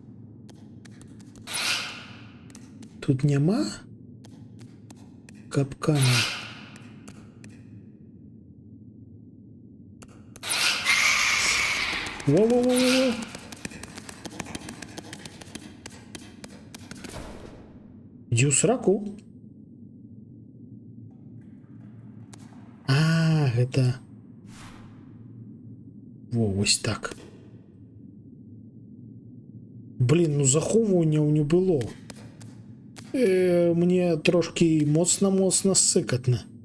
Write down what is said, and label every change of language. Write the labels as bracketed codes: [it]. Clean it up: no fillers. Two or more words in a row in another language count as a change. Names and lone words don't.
[be] Тут няма капкана. Во-во-во-во! Иди ў сраку. А, гэта... Во, вось так. Блин, ну захоўванняў не было. Мне трошки моцна-моцна ссыкатна.